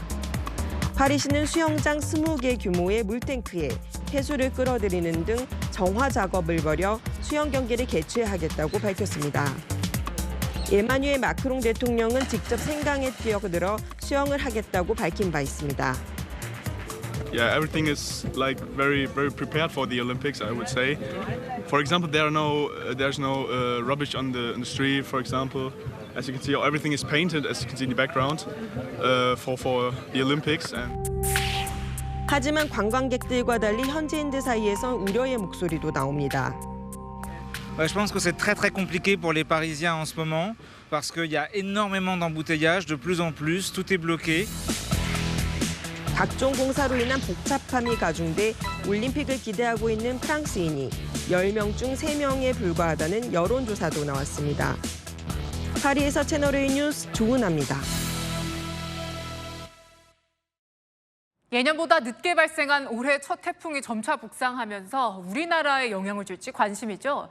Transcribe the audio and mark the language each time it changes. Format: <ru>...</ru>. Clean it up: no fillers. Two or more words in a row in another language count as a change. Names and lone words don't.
<ko>파리시는 수영장 20개 규모의 물탱크에 해수를 끌어들이는 등 정화 작업을 벌여 수영 경기를 개최하겠다고 밝혔습니다. 에마뉴엘 마크롱 대통령은 직접 센강에 뛰어들어 수영을 하겠다고 밝힌 바 있습니다.</ko> <en>Yeah, everything is like very prepared for the Olympics, I would say. For example, there's no rubbish on the street. For example, as you can see, everything is painted, as you can see in the background, for the Olympics.</en> <ko>하지만 관광객들과 달리 현지인들 사이에서 우려의 목소리도 나옵니다.</ko> <fr>Je pense que c'est très compliqué pour les Parisiens en ce moment parce qu'il y a énormément d'embouteillages, de plus en plus, tout est bloqué.</fr> <ko>각종 공사로 인한 복잡함이 가중돼 올림픽을 기대하고 있는 프랑스인이 10명 중 3명에 불과하다는 여론조사도 나왔습니다. 파리에서 채널A 뉴스 조은아입니다. 예년보다 늦게 발생한 올해 첫 태풍이 점차 북상하면서 우리나라에 영향을 줄지 관심이죠.</ko>